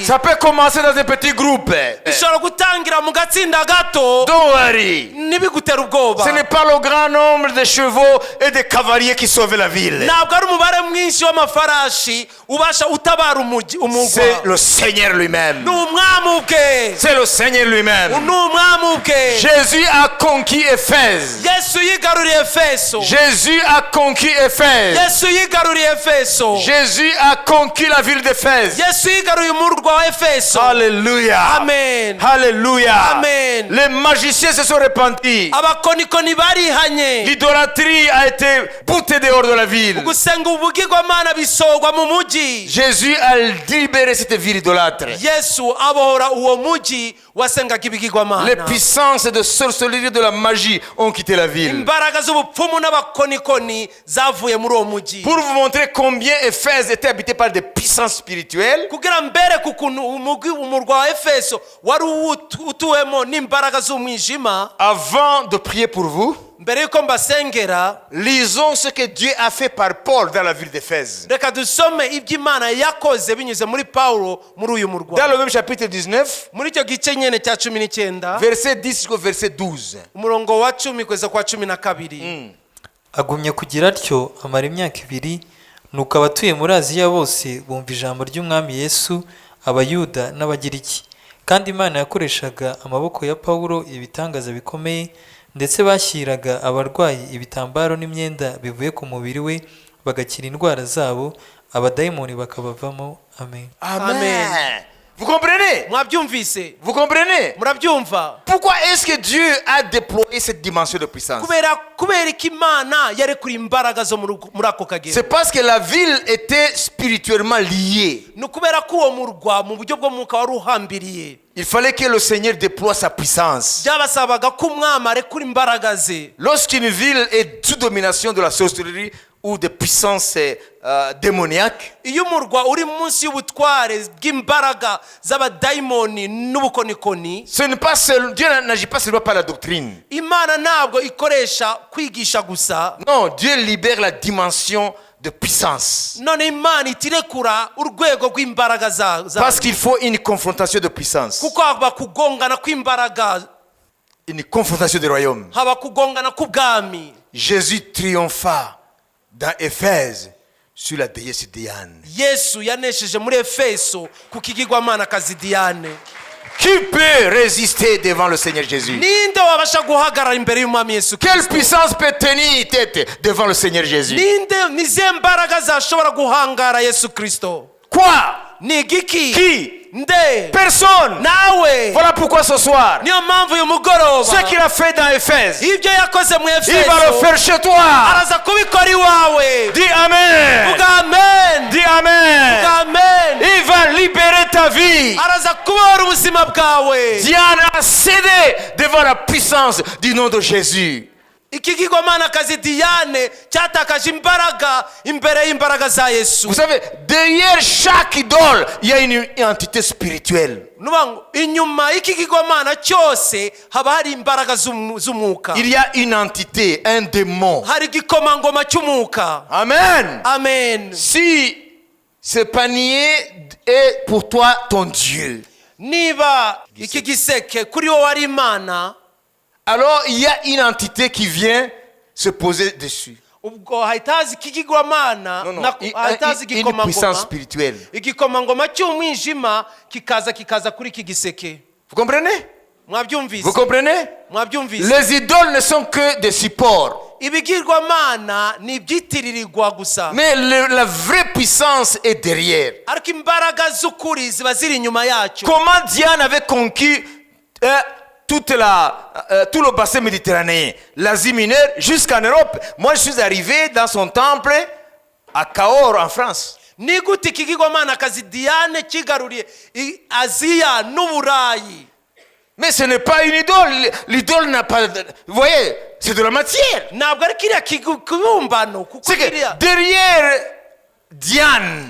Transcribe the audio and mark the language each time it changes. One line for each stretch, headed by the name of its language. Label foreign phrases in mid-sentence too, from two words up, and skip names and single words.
French: Ça peut commencer dans un petit groupe.
Kinyarwanda: bishobora gutangira mu gatsinda gato,
English: Don't worry.
Kinyarwanda: ntibigutera ubwoba.
French: Ce n'est pas le grand nombre de chevaux et de cavaliers qui sauvent la ville.
Kinyarwanda: ntabwo ari umubare mwinshi w'amafarashi ubasha utabara umugwa.
French: C'est le Seigneur lui-même.
Kinyarwanda: ni umwami ubwe.
French: C'est le Seigneur lui-même.
Kinyarwanda: ni umwami ubwe.
French: Jésus a conquis Éphèse.
Kinyarwanda: yesu yigaruriye Efeso.
French: Jésus a conquis Éphèse.
Kinyarwanda: yesu yigaruriye Efeso.
French: Jésus a conquis la ville d'Éphèse.
Kinyarwanda: yesu yigaruye umurwa wa Efeso.
French: Alléluia.
Kinyarwanda: amen.
French: Alléluia.
Kinyarwanda: Amen.
French: Les magiciens se sont repentis.
Kinyarwanda: abakonikoni barihanye.
French: L'idolâtrie a été boutée dehors de la ville.
Kinyarwanda: gusenga ubugirwamana bisogwa mu mujyi.
French: Jésus a libéré cette ville idolâtre.
Kinyarwanda: yesu abohora uwo mujyi wasengaga
French: Les
Kinyarwanda: ibigirwamana.
French: puissances de sorcellerie de la magie ont quitté la ville.
Kinyarwanda: imbaraga z'ubupfumu n'abakonikoni zavuye muri uwo mujyi.
French: Pour vous montrer combien Éphèse était habité par des puissances spirituelles,
Kinyarwanda: kugira mbereke ukuntu umurwa wa Efeso wari utuwemo n'imbaraga z'umwijima.
French: avant de prier pour vous,
Kinyarwanda: mbere yuko mbasengera,
French: lisons ce que Dieu a fait par Paul dans la ville d'Éphèse.
Kinyarwanda: reka dusome ibyo Imana yakoze binyuze muri Pawulo muri uyu murwa.
French: Dans le même chapitre 19,
Kinyarwanda: muri icyo gice nyene cya 19
French: verset 10 jusqu'au verset 12.
Kinyarwanda: umurongo wa 10 kugeza kwa 12. agumya kugira atyo amara imyaka 2. nuko abatuye muri Aziya bose bumva ijambo ry'umwami Yesu, abayuda n'abagiriki. kandi Imana yakoreshaga amaboko ya Pawulo ibitangaza bikomeye, ndetse bashyiraga abarwayi ibitambaro n'imyenda bivuye ku mubiri we, bagakira indwara zabo, abadayimoni bakabavamo. Amen.
French: Amen. Vous comprenez?
Kinyarwanda: mwabyumvise?
French: Vous comprenez?
Kinyarwanda: murabyumva?
French: Pourquoi est-ce que Dieu a déployé cette dimension de puissance?
Kinyarwanda: kubera ko Imana yarekura imbaraga zo muri ako kagero.
French: C'est parce que la ville était spirituellement liée.
Kinyarwanda: ni ukubera ko uwo murwa mu buryo bw'umwuka wari uhambiriye.
French: Il fallait que le Seigneur déploie sa puissance.
Kinyarwanda: byabasabaga ko umwami arekura imbaraga ze.
French: Lorsqu'une ville est sous domination de la sorcellerie ou de puissances démoniaques,
Kinyarwanda: iyo umurwa uri munsi y'ubutware bw'imbaraga z'abadayimoni n'ubukonikoni,
French: Dieu n'agit pas seulement par la doctrine.
Kinyarwanda: Imana ntabwo ikoresha kwigisha gusa.
French: Non, Dieu libère la dimension de puissance.
Kinyarwanda: none Imana itirekura urwego rw'imbaraga
French: Parce qu'il faut une confrontation de puissance.
Kinyarwanda: kuko haba kugongana kw'imbaraga,
French: Une confrontation des royaumes.
Kinyarwanda: haba kugongana k'ubwami.
French: Jésus triompha dans Éphèse sur la déesse Diane.
Kinyarwanda: yesu yanesheje muri Efeso ku kigirwamanakazi Diane.
French: Qui peut résister devant le Seigneur Jésus?
Kinyarwanda: ninde wabasha guhagarara imbere y'umwami Yesu
French: Quelle
Kinyarwanda: Kristo?
French: puissance peut tenir tête devant le Seigneur Jésus?
Kinyarwanda: nizihe mbaraga zashobora guhangara Yesu Kristo?
French: Quoi?
Kinyarwanda: ni igiki?
French: Qui?
Kinyarwanda: nde?
French: Personne.
Kinyarwanda: nawe.
French: Voilà pourquoi ce soir,
Kinyarwanda: niyo mpamvu uyu mugoroba
French: ce qu'il a fait dans Éphèse,
Kinyarwanda: ibyo yakoze mu
French: il va le
Kinyarwanda: Efeso
French: faire chez toi.
Kinyarwanda: araza kubikora iwawe.
French: Dis Amen.
Kinyarwanda: vuga amen.
French: Dis Amen.
Kinyarwanda: vuga amen.
French: Il va libérer ta vie.
Kinyarwanda: araza kubohora ubuzima bwawe.
French: Diane a cédé devant la puissance du nom de Jésus.
Kinyarwanda: ikigirwamanakazi Diane cyatakaje imbaraga imbere y'imbaraga za Yesu.
French: Vous savez, derrière chaque idole, il y a une entité spirituelle.
Kinyarwanda: inyuma y'ikigirwamana cyose haba hari imbaraga z'umwuka.
French: Il y a une entité, un démon.
Kinyarwanda: hari igikomangoma cy'umwuka.
French: Amen.
Kinyarwanda: amen.
French: Si ce panier est pour toi ton Dieu,
Kinyarwanda: niba iki giseke kuri wowe ari Imana,
French: alors il y a une entité qui vient se poser dessus.
Kinyarwanda: ubwo hahitazi ikigirwamana
French: Non, non,
Kinyarwanda: hahitazi
French: une puissance spirituelle.
Kinyarwanda: igikomangoma cy'umwijima kikaza kuri iki giseke.
French: Vous comprenez?
Kinyarwanda: mwabyumvise?
French: Vous comprenez?
Kinyarwanda: mwabyumvise?
French: Les idoles ne sont que des supports.
Kinyarwanda: ibigirwamana ni ibyitiririrwa gusa,
French: Mais la vraie puissance est derrière.
Kinyarwanda: ariko imbaraga z'ukuri ziba ziri inyuma yacyo.
French: Comment Diane avait conquis tout le bassin méditerranéen, l'Asie mineure, jusqu'en Europe. Moi, je suis arrivé dans son temple à Cahors, en France.
Kinyarwanda: ni gute ikigirwamana Diane kigaruriye Aziya n'Uburayi?
French: Mais ce n'est pas une idole. L'idole n'a pas... Vous voyez, c'est de la matière.
Kinyarwanda: ntabwo ari kiriya kibumbano kuko
French: C'est que
Kinyarwanda: kiriya
French: derrière Diane,